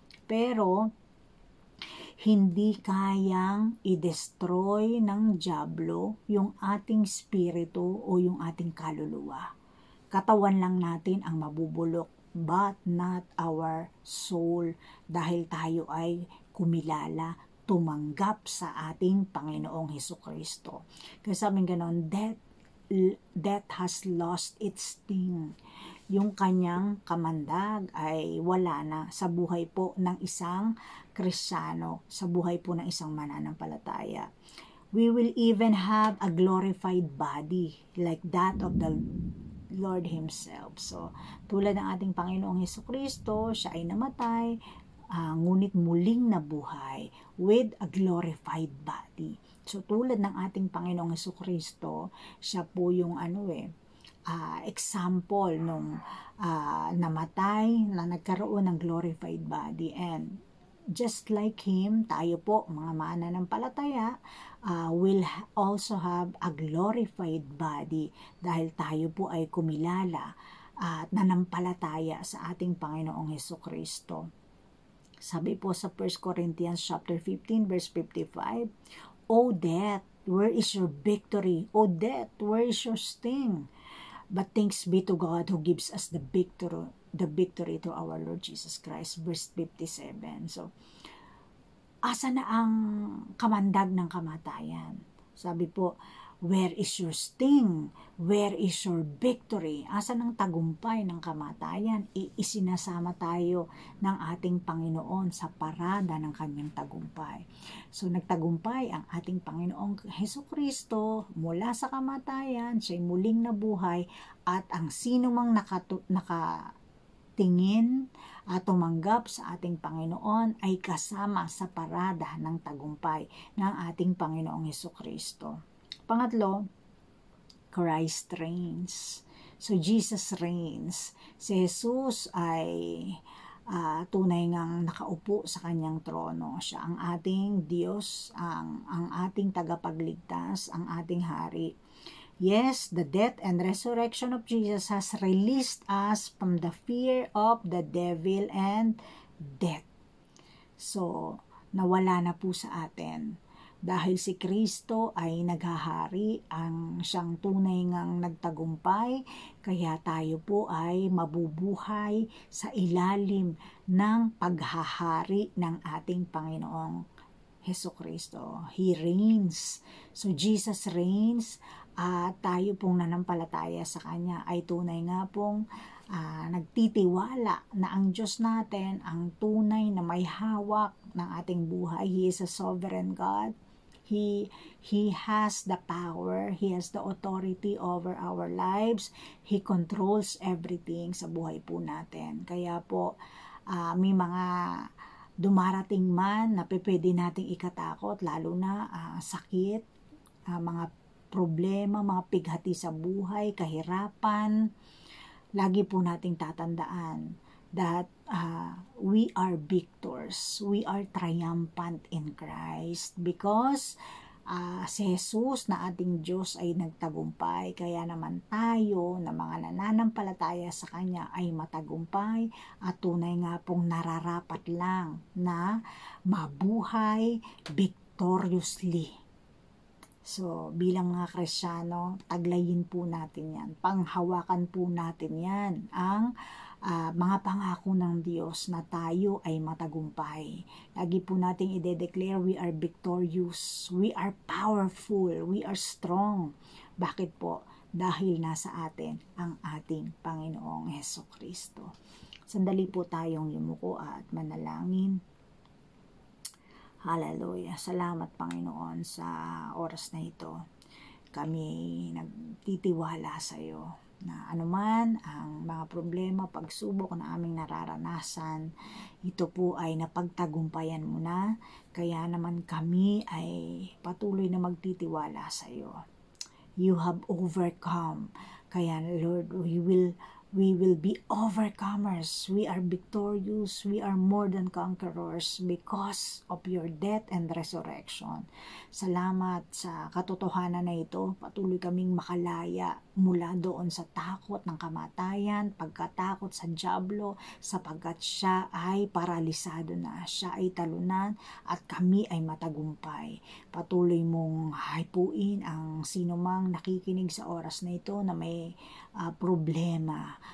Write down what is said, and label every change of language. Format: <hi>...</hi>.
<tl>Pero, hindi kayang i-destroy ng dyablo yung ating spirito o yung ating kaluluwa. Katawan lang natin ang mabubulok,</tl> <en>but not our soul,</en> <tl>dahil tayo ay kumilala, tumanggap sa ating Panginoong Hesukristo. Kasi sabing ganon,</tl> <en>death has lost its sting.</en> <tl>Yung kanyang kamandag ay wala na sa buhay po ng isang Kristiyano, sa buhay po ng isang mananampalataya.</tl> <en>We will even have a glorified body like that of the Lord Himself.</en> <tl>So, tulad ng ating Panginoong Hesukristo, siya ay namatay, ngunit muling nabuhay</tl> <en>with a glorified body.</en> <tl>So, tulad ng ating Panginoong Hesukristo, siya po yung example nung namatay na nagkaroon ng glorified body.</tl> <en>And just like Him,</en> <tl>tayo po, mga mananampalataya,</tl> <en>will also have a glorified body</en> <tl>dahil tayo po ay kumilala at nanampalataya sa ating Panginoong Hesukristo. Sabi po sa</tl> <en>1 Corinthians chapter 15 verse 55, O death, where is your victory? O death, where is your sting? But thanks be to God who gives us the victory to our Lord Jesus Christ. Verse 57.</en> <tl>So, asa na ang kamandag ng kamatayan? Sabi po,</tl> <en>where is your sting? Where is your victory?</en> <tl>Asa ng tagumpay ng kamatayan? Isinasama tayo ng ating Panginoon sa parada ng kanyang tagumpay. So, nagtagumpay ang ating Panginoong Hesukristo mula sa kamatayan, siya'y muling nabuhay, at ang sino mang nakatingin at tumanggap sa ating Panginoon ay kasama sa parada ng tagumpay ng ating Panginoong Hesukristo. Pangatlo,</tl> <en>Christ reigns. So, Jesus reigns.</en> <tl>Si Jesus ay tunay ngang nakaupo sa kanyang trono. Siya ang ating Diyos, ang ating tagapagligtas, ang ating hari.</tl> <en>Yes, the death and resurrection of Jesus has released us from the fear of the devil and death.</en> <tl>So, nawala na po sa atin. Dahil si Kristo ay naghahari, ang siyang tunay ngang nagtagumpay, kaya tayo po ay mabubuhay sa ilalim ng paghahari ng ating Panginoong Hesukristo.</tl> <en>He reigns. So, Jesus reigns.</en> <tl>At tayo pong nanampalataya sa Kanya ay tunay nga pong nagtitiwala na ang Diyos natin ang tunay na may hawak ng ating buhay.</tl> <en>He is a sovereign God. He has the power. He has the authority over our lives. He controls everything</en> <tl>sa buhay po natin. Kaya po, may mga dumarating man na pwede nating ikatakot, lalo na sakit, mga problema, mga pighati sa buhay, kahirapan. Lagi po nating tatandaan</tl> <en>that we are victors. We are triumphant in Christ because</en> <tl>si Jesus na ating Diyos ay nagtagumpay. Kaya naman tayo na mga nananampalataya sa Kanya ay matagumpay at tunay nga pong nararapat lang na mabuhay victoriously. So, bilang mga Kristiyano, taglayin po natin yan. Panghawakan po natin yan ang mga pangako ng Diyos na tayo ay matagumpay. Lagi po nating ide-declare</tl> <en>we are victorious, we are powerful, we are strong.</en> <tl>Bakit po? Dahil nasa atin ang ating Panginoong Hesukristo. Sandali po tayong yumuko at manalangin. Hallelujah. Salamat Panginoon sa oras na ito. Kami nagtitiwala sa iyo na anuman ang mga problema, pagsubok na aming nararanasan, ito po ay napagtagumpayan mo na, kaya naman kami ay patuloy na magtitiwala sa iyo.</tl> <en>You have overcome, kaya Lord, we will be overcomers. We are victorious. We are more than conquerors because of your death and resurrection.</en> <tl>Salamat sa katotohanan na ito. Patuloy kaming makalaya mula doon sa takot ng kamatayan, pagkatakot sa dyablo, sapagkat siya ay paralisado na. Siya ay talunan at kami ay matagumpay. Patuloy mong haipuin ang sinumang nakikinig sa oras na ito na may problema.</tl>